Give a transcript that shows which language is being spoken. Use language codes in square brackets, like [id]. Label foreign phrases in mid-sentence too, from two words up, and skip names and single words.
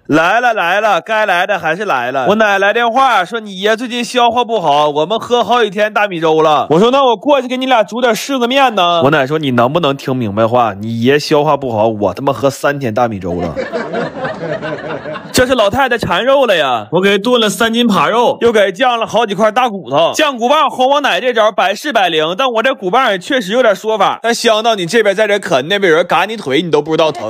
[zh] 來了，該來的還是來了。我奶来電話說你爺最近消化不好，我們喝好幾天大米粥了。我說那我過去給你倆煮點柿子麵呢。我奶說你能不能聽明白話？你爺消化不好，我他媽喝3天大米粥了。这是老太太馋肉了呀，我给炖了3斤扒肉，又给酱了好幾塊大骨頭。酱骨棒哄我奶這招百試百靈，但我這骨棒也確實有點說法，但香到你這邊在這啃，那邊有人嘎你腿，你都不知道疼。